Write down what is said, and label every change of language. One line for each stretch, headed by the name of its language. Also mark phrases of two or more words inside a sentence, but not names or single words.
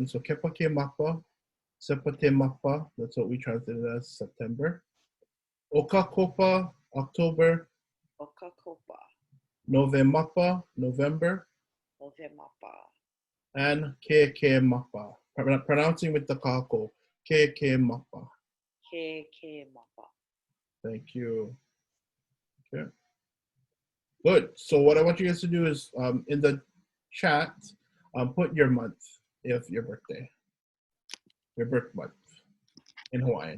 Hawaiian: So Kepake Mapa, Sepate Mapa,
English: that's what we translated as September. Okakopa, October. Novemapa, November. And
Hawaiian: Keke Mapa,
English: pronouncing with the kākou.
Hawaiian: Keke Mapa.
English: Thank you. Okay. Good. So what I want you guys to do is in the chat, put your month of your birthday. Your birth month in Hawaiian.